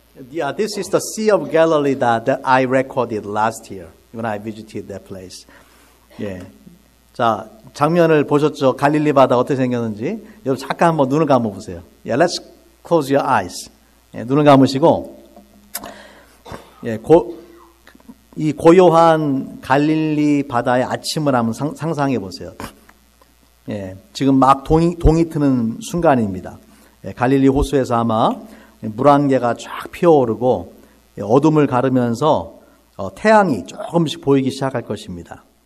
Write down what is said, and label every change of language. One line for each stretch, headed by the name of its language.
English: Yeah, this is the Sea of Galilee that I recorded last year when I visited that place.
Korean: 예, 자 장면을 보셨죠? 갈릴리 바다 어떻게 생겼는지. 여러분 잠깐 한번 눈을 감아 보세요.
English: Yeah, let's close your eyes.
Korean: 예, 눈을 감으시고, 예, 이 고요한 갈릴리 바다의 아침을 한번 상상해 보세요. 예, 지금 막 동이 트는 순간입니다. 예, 갈릴리 호수에서 아마 물안개가 쫙 피어오르고 어둠을 가르면서 태양이 조금씩 보이기 시작할 것입니다.